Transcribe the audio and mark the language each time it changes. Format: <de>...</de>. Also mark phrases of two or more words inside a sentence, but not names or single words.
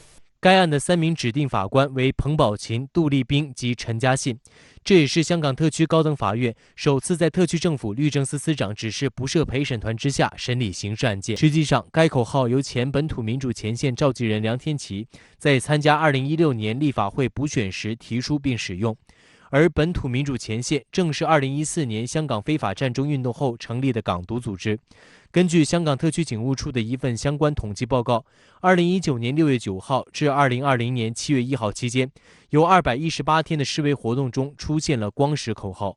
<zh>該案的3名指定法官為彭寶琴、杜麗冰及陳家信，這也是香港特區高等法院首次在特區政府律政司司長指示不設陪審團之下審理刑事案件。實際上，該口號由前本土民主前線召集人梁天琦在參加2016年立法會補選時提出並使用。而本土民主前线正是2014年香港非法占中运动后成立的港独组织。根据香港特区警务处的一份相关统计报告，2019年6月9号至2020年7月1号期间，有218天的示威活动中出现了光石口号。</zh>